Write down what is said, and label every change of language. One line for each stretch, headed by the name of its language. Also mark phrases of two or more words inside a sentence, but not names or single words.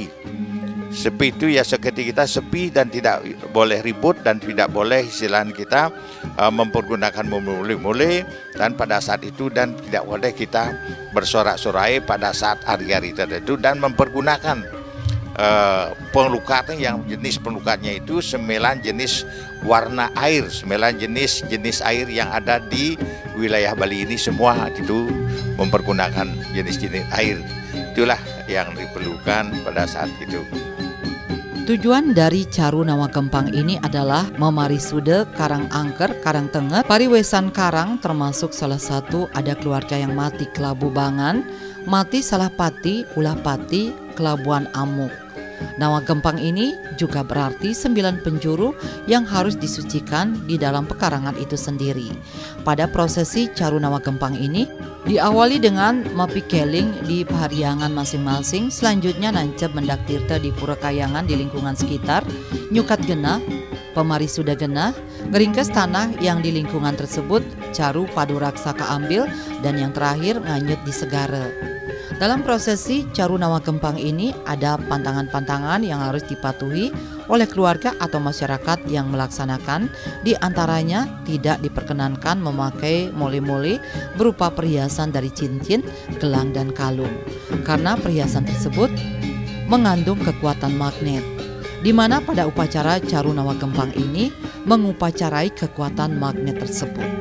Indonesian: Sepi itu ya seperti kita sepi dan tidak boleh ribut dan tidak boleh istilahnya kita mempergunakan mule-mule dan pada saat itu dan tidak boleh kita bersorak-sorai pada saat hari-hari tertentu dan mempergunakan pelukatnya yang jenis pelukatnya itu 9 jenis warna air, 9 jenis air yang ada di wilayah Bali ini semua itu mempergunakan jenis-jenis air. Itulah yang diperlukan pada saat itu. Tujuan dari caru Nawa Gempang ini adalah memarisude Karang Angker, Karang Tengah, Pariwesan Karang termasuk salah satu ada keluarga yang mati kelabu bangan, mati salah pati, ulah pati, kelabuan amuk. Nawa Gempang ini juga berarti 9 penjuru yang harus disucikan di dalam pekarangan itu sendiri. Pada prosesi caru Nawa Gempang ini diawali dengan mapi keling di pahariangan masing-masing, selanjutnya nancep mendak tirta di pura kayangan di lingkungan sekitar, nyukat genah, pemarisuda genah, ngeringkes tanah yang di lingkungan tersebut, caru padu raksa kaambil, dan yang terakhir nganyut di segara. Dalam prosesi caru Nawa Gempang ini ada pantangan-pantangan yang harus dipatuhi oleh keluarga atau masyarakat yang melaksanakan. Di antaranya tidak diperkenankan memakai mole-mole berupa perhiasan dari cincin, gelang, dan kalung karena perhiasan tersebut mengandung kekuatan magnet, di mana pada upacara caru Nawa Gempang ini mengupacarai kekuatan magnet tersebut.